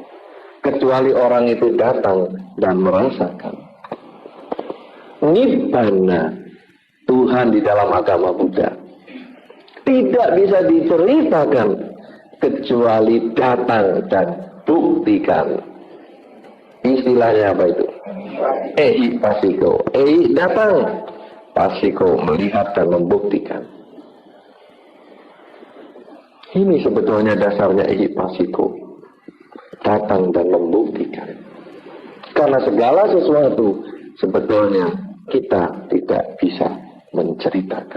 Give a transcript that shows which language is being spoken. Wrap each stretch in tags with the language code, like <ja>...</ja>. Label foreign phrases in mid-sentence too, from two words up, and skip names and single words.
<id>Kecuali orang itu datang dan merasakan. Nibbana, Tuhan di dalam agama Buddha, tidak bisa diceritakan kecuali datang dan buktikan. Istilahnya apa itu?</id> <pi>Ehi pasiko.</pi> <id>Ehi datang, pasiko melihat dan membuktikan. Ini sebetulnya dasarnya</id> <pi>ehi pasiko.</pi> <id>Datang dan membuktikan. Karena segala sesuatu sebetulnya kita tidak bisa menceritakan.</id>